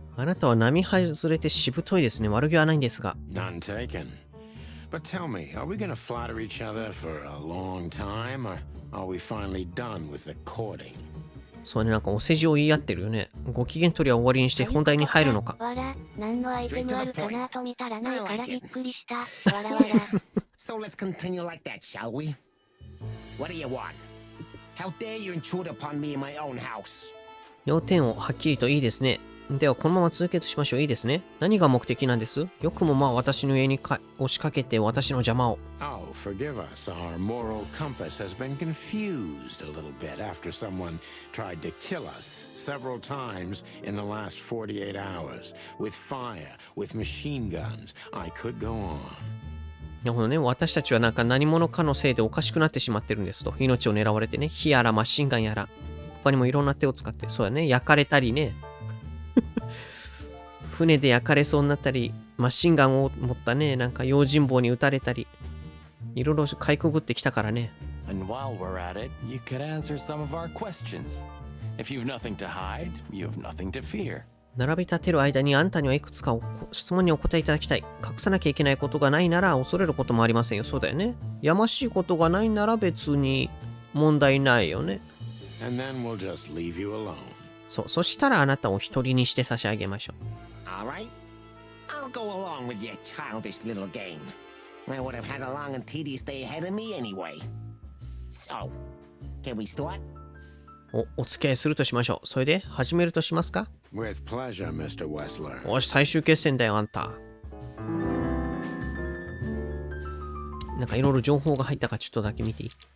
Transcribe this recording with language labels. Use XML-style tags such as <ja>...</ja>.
<ja>あなたは並外れてしぶといですね。悪気はないんですが。</ja> <en>None taken. But tell me, are we going to flatter each other for a long time, or are we finally done with the courting?</en> <ja>そうね、なんかお世辞を言い合ってるよね。ご機嫌取りは終わりにして本題に入るのか。わら、何のアイテムあるかなと見たらないからびっくりした。わらわら。</ja> <en>So let's continue like that, shall we? What do you want? How dare you intrude upon me in my own house?</en> <ja>要点をはっきりといいですね。ではこのまま続けとしましょう。いいですね。何が目的なんです？よくもまあ私の家に押しかけて私の邪魔を。</ja> <en>Oh, forgive us. Our moral compass has been confused a little bit after someone tried to kill us several times in the last 48 hours with fire, with machine guns. I could go on.</en> <ja>なるほどね。私たちはなんか何者かのせいでおかしくなってしまってるんですと。命を狙われてね。火やらマシンガンやら。他にもいろんな手を使って。そうだね。焼かれたりね。船で焼かれそうになったり、マシンガンを持ったね、なんか用心棒に撃たれたり、いろいろかいくぐってきたからね。</ja> <en>And while we're at it, you could answer some of our questions. If you've nothing to hide, you have nothing to fear.</en> <ja>並び立てる間にあんたにはいくつか質問にお答えいただきたい。隠さなきゃいけないことがないなら恐れることもありませんよ。そうだよね。やましいことがないなら別に問題ないよね。</ja> <en>And then we'll just leave you alone.</en> <ja>そう、そしたらあなたを一人にして差し上げましょう。</ja> <en>All right. I'll go along with your childish little game. I would have had a long and tedious day ahead of me anyway. So, can we start?</en> <ja>お付き合いするとしましょう。それで始めるとしますか？</ja> <en>With pleasure, Mr. Wessler.</en> <ja>おし、最終決戦だよ、あんた。なんかいろいろ情報が入ったかちょっとだけ見ていい？</ja>